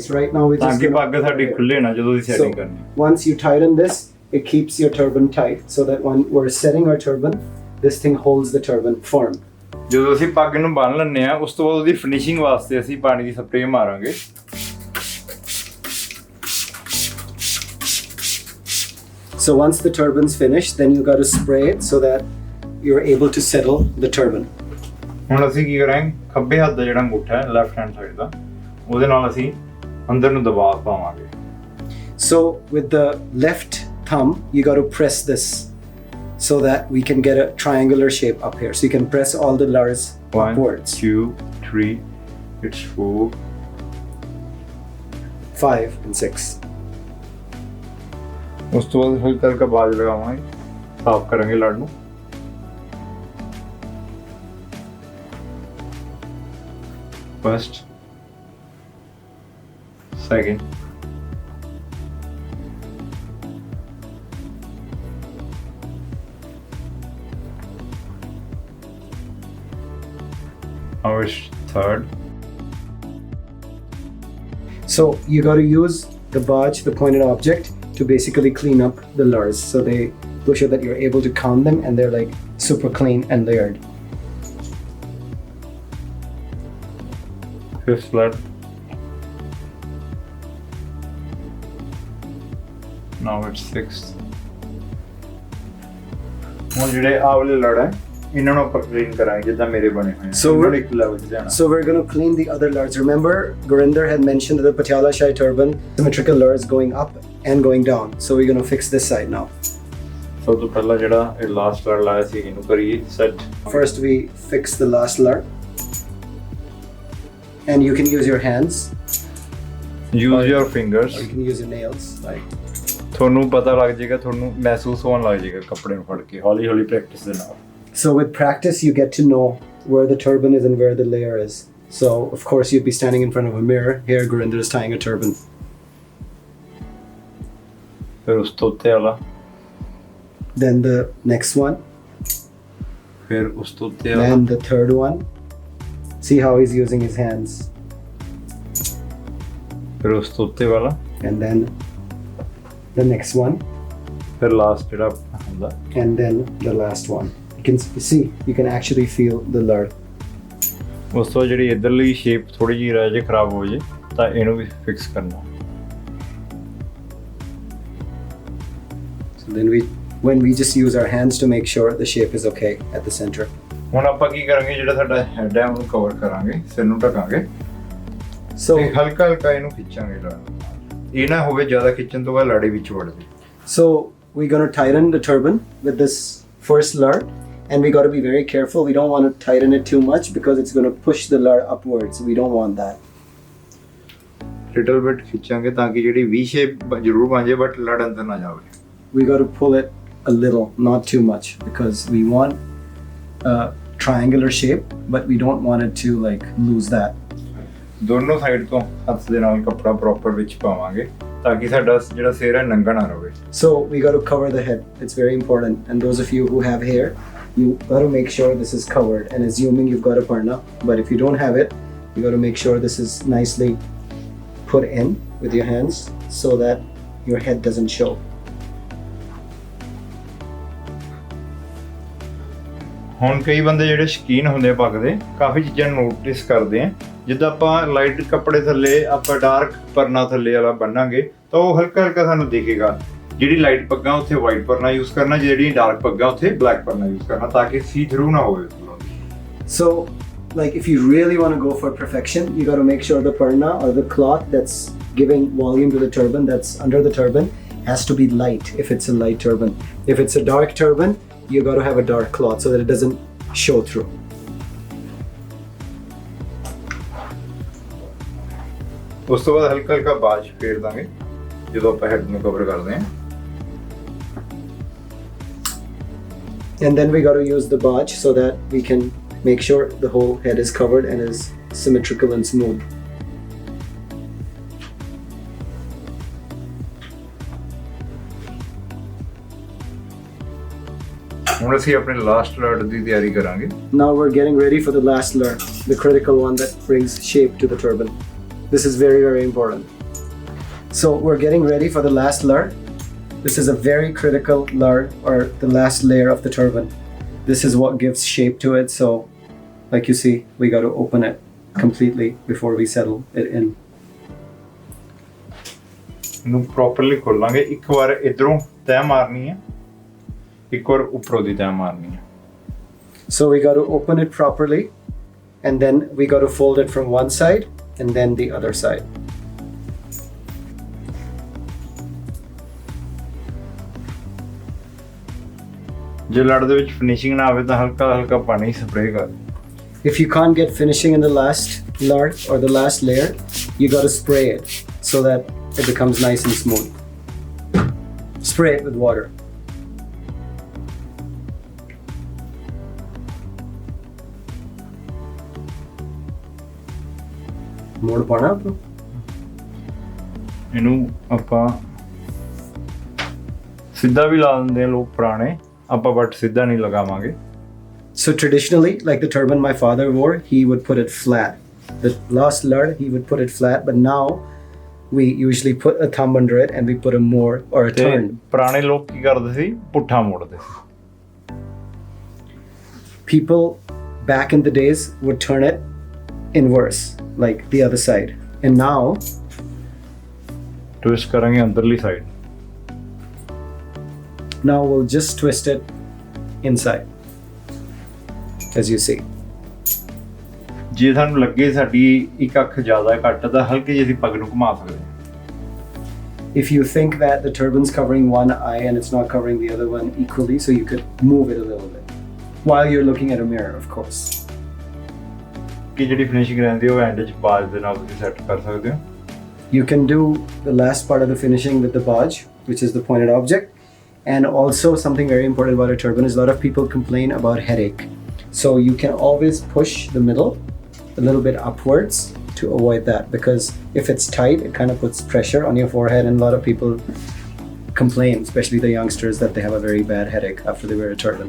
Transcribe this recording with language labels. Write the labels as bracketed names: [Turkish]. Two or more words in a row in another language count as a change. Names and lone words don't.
[English] Right now we're [Punjabi] ਤਾਂ [English] just [Punjabi] ਕਿ ਪੱਗ ਸਾਡੀ ਖੁੱਲੇ ਨਾ ਜਦੋਂ ਦੀ ਸੈਟਿੰਗ [English] So [Punjabi] ਕਰਨੀ. [English] once you tighten this, it keeps your turban tight so that when we're setting our turban, this thing holds the turban firm. [Punjabi] ਜਦੋਂ ਅਸੀਂ ਪੱਗ ਨੂੰ ਬੰਨ ਲੈਂਦੇ ਆ ਉਸ ਤੋਂ ਬਾਅਦ ਉਹਦੀ ਫਿਨਿਸ਼ਿੰਗ ਵਾਸਤੇ ਅਸੀਂ ਪਾਣੀ ਦੀ ਸਪਰੇਅ ਮਾਰਾਂਗੇ. [English] So once the turban's finished, then you got to spray it so that you're able to settle the turban. [Punjabi] ਹੁਣ ਅਸੀਂ ਕੀ ਕਰਾਂਗੇ ਖੱਬੇ ਹੱਥ ਦਾ ਜਿਹੜਾ ਅੰਗੂਠਾ ਹੈ [English] left hand side [Punjabi] ਦਾ ਉਹਦੇ ਨਾਲ ਅਸੀਂ ਅੰਦਰ ਨੂੰ ਦਬਾਅ ਪਾਵਾਂਗੇ. [English] So with the left thumb, you got to press this so that we can get a triangular shape up here. So you can press all the lures 1 upwards. 2 3 it's 4 5 and 6. [Punjabi] ਉਸ ਤੋਂ ਬਾਅਦ ਹਲਕਾ ਹਲਕਾ ਬਾਜ ਲਗਾਵਾਂਗੇ ਸਾਫ਼ ਕਰਾਂਗੇ ਲੜ ਨੂੰ. [English] first second now it's third. So you got to use the badge, the pointed object, to basically clean up the lures. So they sure that you're able to count them and they're like super clean and layered. Fifth lad. Now it's sixth. [Punjabi] ਹੁਣ ਜਿਹੜੇ ਆਹ ਵਾਲੇ ਲੜ ਹੈ ਇਹਨਾਂ ਨੂੰ ਆਪਾਂ ਕਲੀਨ ਕਰਾਂਗੇ ਜਿੱਦਾਂ ਮੇਰੇ ਬਣੇ ਹੋਏ [English] So [Punjabi] ਇਹਨਾਂ ਨੂੰ [English] we're- [Punjabi] ਇੱਕ level 'ਚ ਜਾਣਾ. [English] So we're going to clean the other lures. Remember, Gurinder had mentioned that the Patiala Shai turban symmetrical lures going up and going down. So we're going to fix this side now. [Punjabi] ਸਭ ਤੋਂ ਪਹਿਲਾਂ ਜਿਹੜਾ ਇਹ ਲਾਸਟ ਲੜ ਲਾਇਆ ਸੀ ਇਹਨੂੰ ਕਰੀਏ ਸੈਟ. [English] First we fix the last lure. And you can use your hands Use your fingers. or you can use your nails. Like [Punjabi] ਤੁਹਾਨੂੰ ਪਤਾ ਲੱਗ ਜਾਏਗਾ ਤੁਹਾਨੂੰ ਮਹਿਸੂਸ ਹੋਣ ਲੱਗ ਜਾਏਗਾ ਕੱਪੜੇ ਨੂੰ ਫੜ ਕੇ ਹੌਲੀ ਹੌਲੀ ਪ੍ਰੈਕਟਿਸ ਦੇ ਨਾਲ. [English] So with practice, you get to know where the turban is and where the layer is. So of course you'd be standing in front of a mirror. Here Gurinder is tying a turban. [Punjabi] ਫਿਰ ਉਸ ਤੋਂ ਉੱਤੇ ਵਾਲਾ [English] Then the next one. [Punjabi] ਫਿਰ ਉਸ ਤੋਂ ਉੱਤੇ ਵਾਲਾ [English] Then the third one. See how he's using his hands. [Punjabi] ਫਿਰ ਉਸ ਤੋਂ ਉੱਤੇ ਵਾਲਾ [English] And then the next one. [Punjabi] ਫਿਰ ਲਾਸਟ ਜਿਹੜਾ ਹੁੰਦਾ. [English] And then the last one. You can see, you can actually feel the lure. [Punjabi] ਉਸ ਤੋਂ ਜਿਹੜੀ ਇਧਰਲੀ ਸ਼ੇਪ ਥੋੜੀ ਜਿਹੀ ਰਹਿ ਜੇ ਖਰਾਬ ਹੋ ਜੇ ਤਾਂ ਇਹਨੂੰ ਵੀ ਫਿਕਸ ਕਰਨਾ. [English] So then when we just use our hands to make sure the shape is okay at the center. [Punjabi] ਹੁਣ ਆਪਾਂ ਕੀ ਕਰਾਂਗੇ ਜਿਹੜਾ ਸਾਡਾ ਹੈਡ ਹੈ ਉਹਨੂੰ ਕਵਰ ਕਰਾਂਗੇ ਸਿਰ ਨੂੰ ਢਕਾਂਗੇ [English] So [Punjabi] ਤੇ ਹਲਕਾ ਹਲਕਾ ਇਹਨੂੰ ਖਿੱਚਾਂਗੇ ਲੜ. ਇਹ ਨਾ ਹੋਵੇ ਜ਼ਿਆਦਾ ਖਿੱਚਣ ਤੋਂ ਬਾਅਦ ਲੜੇ ਵਿੱਚ ਵੜ ਜੇ. [English] So we're going to tighten the turban with this first lure, and we got to be very careful. We don't want to tighten it too much because it's going to push the lure upwards. We don't want that. little bit [Punjabi] ਖਿੱਚਾਂਗੇ ਤਾਂ ਕਿ ਜਿਹੜੀ ਵੀ ਸ਼ੇਪ ਜ਼ਰੂਰ ਬਣ ਜਾਏ ਬਟ ਲੜ ਅੰਦਰ ਨਾ ਜਾਵੇ. [English] We got to pull it a little, not too much, because we want a triangular shape, but we don't want it to like lose that. [Punjabi] ਦੋਨੋਂ ਸਾਈਡ ਤੋਂ ਹੱਥ ਦੇ ਨਾਲ ਕੱਪੜਾ ਪ੍ਰੋਪਰ ਵਿੱਚ ਪਾਵਾਂਗੇ ਤਾਂ ਕਿ ਸਾਡਾ ਜਿਹੜਾ ਸਿਰ ਹੈ ਨੰਗਾ ਨਾ ਰਹੇ. [English] So we got to cover the head. It's very important. And those of you who have hair, you got to make sure this is covered. And assuming you've got a parna, but if you don't have it, you got to make sure this is nicely put in with your hands. so that your head doesn't show. [Punjabi] ਹੁਣ ਕਈ ਬੰਦੇ ਜਿਹੜੇ ਸ਼ੌਕੀਨ ਹੁੰਦੇ ਆ ਪੱਗ ਦੇ ਕਾਫੀ ਚੀਜ਼ਾਂ ਨੋਟਿਸ ਕਰਦੇ ਆ ਜਿੱਦਾਂ ਆਪਾਂ ਲਾਈਟ ਕੱਪੜੇ ਥੱਲੇ ਆਪਾਂ ਡਾਰਕ ਪਰਨਾ ਥੱਲੇ ਵਾਲਾ ਬੰਨਾਂਗੇ ਤਾਂ ਉਹ ਹਲਕਾ ਹਲਕਾ ਸਾਨੂੰ ਦਿਖੇਗਾ ਜਿਹੜੀ ਲਾਈਟ ਪੱਗਾਂ ਉੱਥੇ ਵਾਈਟ ਪਰਨਾ ਯੂਜ਼ ਕਰਨਾ ਜਿਹੜੀ ਡਾਰਕ ਪੱਗਾਂ ਉੱਥੇ ਬਲੈਕ ਪਰਨਾ ਯੂਜ਼ ਕਰਨਾ ਤਾਂ ਕਿ [English] see through [Punjabi] ਨਾ ਹੋਵੇ [English] So like if you really want to go for perfection, you got to make sure the parna or the cloth that's giving volume to the turban that's under the turban has to be light if it's a light turban. If it's a dark turban, you got to have a dark cloth so that it doesn't show through. [Punjabi] ਉਸ ਤੋਂ ਬਾਅਦ ਹਲਕਾ ਹਲਕਾ ਬਾਜ ਫੇਰ ਦਾਂਗੇ ਜਦੋਂ ਆਪਾਂ ਹੈਡ ਨੂੰ ਕਵਰ ਕਰਦੇ ਹਾਂ [English] And then we got to use the baj so that we can make sure the whole head is covered and is symmetrical and smooth. [Punjabi] ਹੁਣ ਅਸੀਂ ਆਪਣੇ ਲਾਸਟ ਲੜ ਦੀ ਤਿਆਰੀ ਕਰਾਂਗੇ [English] Now we're getting ready for the last lur, the critical one that brings shape to the turban. This is very, very important. So we're getting ready for the last lur. This is a very critical lur, or the last layer of the turban. This is what gives shape to it. So like you see, we got to open it completely before we settle it in. [Punjabi] ਇਹਨੂੰ ਪ੍ਰੋਪਰਲੀ ਖੋਲਾਂਗੇ ਇੱਕ ਵਾਰ ਇਧਰੋਂ ਤੈਅ ਮਾਰਨੀ ਹੈ ਇੱਕ ਵਾਰ ਉੱਪਰੋਂ ਦੀ ਤੈਅ ਮਾਰਨੀ ਹੈ [English] So we got to open it properly, and then we got to fold it from one side and then the other side. [Punjabi] ਜੇ ਲੜ ਦੇ ਵਿੱਚ ਫਿਨਿਸ਼ਿੰਗ ਨਾ ਆਵੇ ਤਾਂ ਹਲਕਾ ਹਲਕਾ ਪਾਣੀ ਸਪਰੇਅ ਕਰ [English] If you can't get finishing in the last lur or the last layer, you got to spray it so that it becomes nice and smooth. Spray it with water. More [Punjabi] ਪਾਣਾ ਆਪਾਂ ਇਹਨੂੰ ਆਪਾਂ ਸਿੱਧਾ ਵੀ ਲਾ ਦਿੰਦੇ ਆ ਲੋਕ ਪੁਰਾਣੇ ਆਪਾਂ ਬਟ ਸਿੱਧਾ ਨਹੀਂ ਲਗਾਵਾਂਗੇ [English] So traditionally, like the turban my father wore, he would put it flat. The last lur, he would put it flat, but now we usually put a thumb under it and we put a more or a [Punjabi] ਤੇ [English] turn. [Punjabi] ਪੁਰਾਣੇ ਲੋਕ ਕੀ ਕਰਦੇ ਸੀ ਪੁੱਠਾ ਮੋੜਦੇ ਸੀ [English] People back in the days would turn it in reverse, like the other side. And now [Punjabi] ਟਵਿਸਟ ਕਰਾਂਗੇ ਅੰਦਰਲੀ ਸਾਈਡ [English] we'll just twist it inside, as you see. [Punjabi] ਜੇ ਸਾਨੂੰ ਲੱਗੇ ਸਾਡੀ ਇੱਕ ਅੱਖ ਜ਼ਿਆਦਾ ਘੱਟ ਤਾਂ ਹਲਕੀ ਜਿਹੀ ਅਸੀਂ ਪੱਗ ਨੂੰ ਘੁਮਾ ਸਕਦੇ ਹਾਂ [English] If you think that the turban's covering one eye and it's not covering the other one equally, so you could move it a little bit while you're looking at a mirror, of course. [Punjabi] ਕਿ ਜਿਹੜੀ ਫਿਨਿਸ਼ਿੰਗ ਰਹਿੰਦੀ ਉਹ ਐਂਡ 'ਚ ਬਾਜ ਦੇ ਨਾਲ ਤੁਸੀਂ ਸੈੱਟ ਕਰ ਸਕਦੇ ਹੋ [English] You can do the last part of the finishing with the baj, which is the pointed object. And also something very important about a turban is a lot of people complain about headache. So you can always push the middle a little bit upwards to avoid that, because if it's tight, it kind of puts pressure on your forehead, and a lot of people complain, especially the youngsters, that they have a very bad headache after they wear a turban.